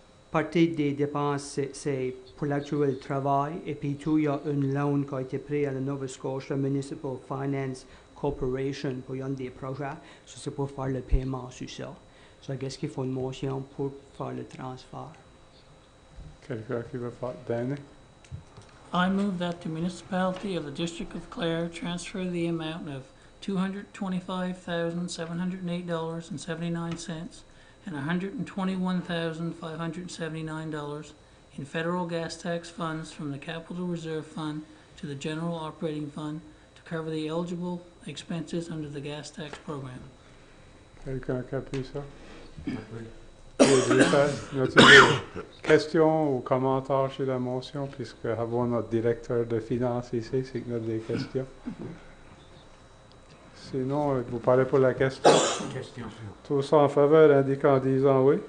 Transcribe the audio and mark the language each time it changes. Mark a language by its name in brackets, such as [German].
[French] Partie des dépenses, c'est pour l'actuel travail et puis tout, il y a une loan qui a été pris à la Nova Scotia Municipal Finance Corporation pour un des projets. Ça, c'est pour faire le paiement sur ça. So, qu'est-ce qu'il faut une motion pour faire le transfert? Quelqu'un qui veut faire? Danny? [English] I move that the municipality of the District of Clare transfer the amount of $225,708.79 and $121,579 in federal gas tax funds from the Capital Reserve Fund to the General Operating Fund to cover the eligible expenses under the gas tax program. [French] Quelqu'un qui a pris ça? Y a-t-il des questions ou commentaires sur la motion, puisque avons notre directeur de finances ici, c'est que nous avons des questions. Sinon, vous parlez pour la question? Question. Tous en faveur, indiquant en disant oui?